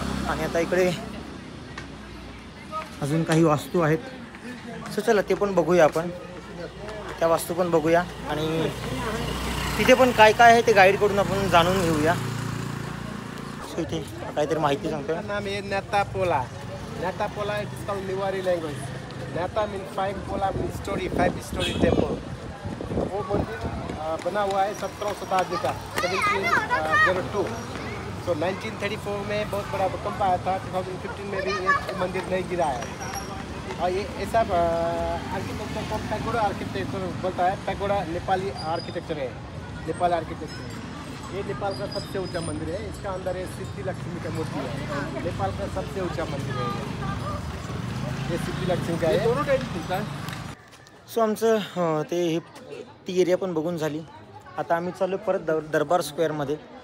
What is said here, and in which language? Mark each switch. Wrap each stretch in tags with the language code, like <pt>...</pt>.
<mr>आणि आता इकडे अजून काही वास्तू आहेत. सो चला ते पण बघूया, आपण त्या वास्तू पण बघूया आणि तिथे पण काय काय आहे ते गाईडकडून आपण जाणून घेऊया. सो इथे काहीतरी माहिती सांगतोय.</mr> <hi>नाम है नेतापोला.</hi> <en>Nyatapola it is called Newari language. Nyata mean 5 pola mean story, 5 story temple.</en> <hi>वो मंदिर बना हुआ है 17वीं शताब्दी का, 1702. तो 1934 में बहुत बड़ा भूकंप आया था. 2015 में भी ये मंदिर नहीं गिरा है. और ये ऐसा आर्किटेक्चर को पैगोडा आर्किटेक्चर बोलता है. पैगोडा नेपाली आर्किटेक्चर है, नेपाल आर्किटेक्चर. ये नेपाल का सबसे ऊंचा मंदिर है. इसका अंदर है सिद्धि लक्ष्मी का मूर्ति है. नेपाल का सबसे ऊंचा मंदिर है ये सिद्धि लक्ष्मी का है.</hi> <mr>सो आमचं ते ती एरिया पण बघून झाली. आता आम्ही चाललो परत दरबार स्क्वेअरमध्ये.</mr>